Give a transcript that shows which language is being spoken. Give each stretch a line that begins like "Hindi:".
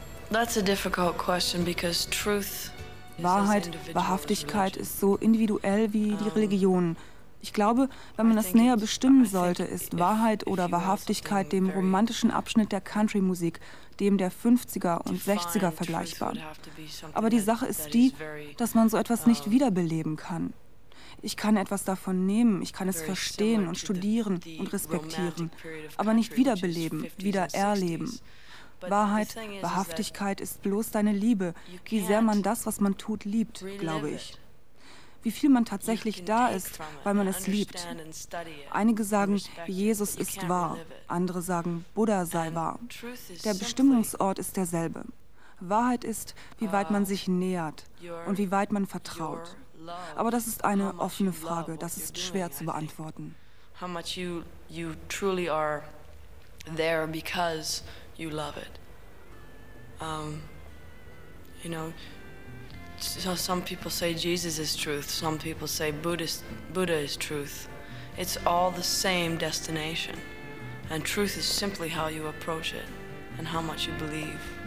English: That's a difficult question because truth
German: Wahrheit, Wahrhaftigkeit ist so individuell wie die Religion. Ich glaube, wenn man das näher bestimmen sollte, ist Wahrheit oder Wahrhaftigkeit dem romantischen Abschnitt der Country-Musik, dem der 50er und 60er vergleichbar. Aber die Sache ist die, dass man so etwas nicht wiederbeleben kann. Ich kann etwas davon nehmen, ich kann es verstehen und studieren und respektieren, aber nicht wiederbeleben, wieder erleben. Wahrheit, Wahrhaftigkeit ist bloß deine Liebe, wie sehr man das, was man tut, liebt, glaube ich. Wie viel man tatsächlich da ist, weil man es liebt. Einige sagen, Jesus ist wahr, andere sagen, Buddha sei wahr. Der Bestimmungsort ist derselbe. Wahrheit ist, wie weit man sich nähert und wie weit man vertraut. Aber das ist eine offene Frage, das ist schwer zu beantworten.
English: How much you truly are there because you love it. You know, Some people say Jesus is truth. Some people say Buddha is truth. It's all the same destination. And truth is simply how you approach it and how much you believe.